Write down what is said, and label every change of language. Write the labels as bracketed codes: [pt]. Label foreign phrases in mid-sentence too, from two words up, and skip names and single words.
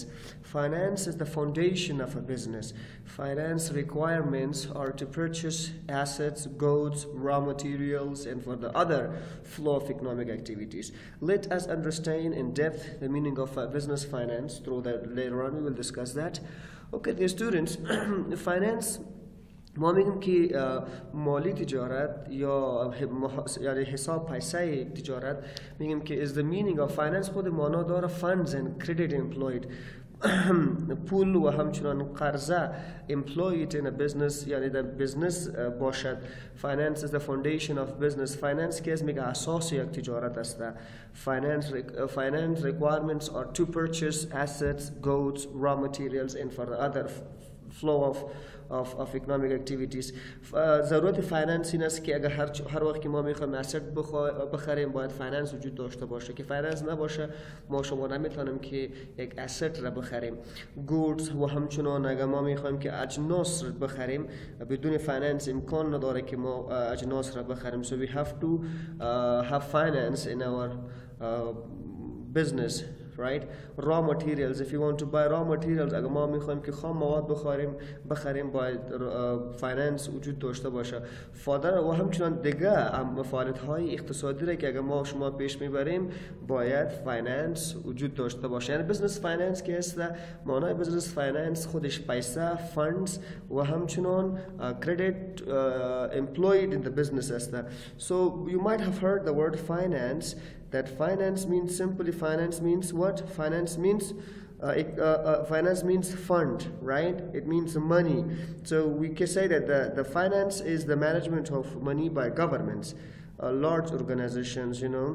[en] Finance is the foundation of a business. Finance requirements are to purchase assets, goods, raw materials, and for the other flow of economic activities. Let us understand in depth the meaning of business finance. Through that, later on we will discuss that. Okay, dear students, finance [fa] ما میگیم که مالی تجارت یا یعنی حساب پیسه تجارت، میگیم که [en] is the meaning of finance [fa] خود معنا داره [en] funds and credit employed. [fa] پول و همچنان قرضه [en] employed in a business، [fa] یعنی در business باشد. [en] Finance is the foundation of business. [fa] Finance که میگه اساس یک تجارت است. [en] Finance requirements are to purchase assets, goods, raw materials, and for the other flow of economic activities. [fa] ضرورت فایننس این است که اگر هر وقت که ما میخوایم اسید بخریم باید فایننس وجود داشته باشه. که فایننس نباشه ما شما نمیتونیم که یک اسید را بخریم. گودز و همچنان اگر ما میخوایم که اجناس را بخریم بدون فایننس امکان نداره که ما اجناس را بخریم. [en] So we have to have finance in our business. Right? Raw materials. If you want to buy raw materials, [fa] اگر ما میخوایم که خام مواد بخریم باید فایننس وجود داشته باشه. و همچنان دیگه مفاهیم اقتصادی را که اگر ما شما پیش میبریم باید فایننس وجود داشته باشه. یعنی [en] business finance [fa] که است، معنای [en] business finance [fa] خودش پیسه، فاندز و همچنان [en] credit employed in the business [fa] است. [en] So you might have heard the word finance. That finance means, simply finance means what? Finance means fund, right? It means money. So we can say that the finance is the management of money by governments, large organizations, you know.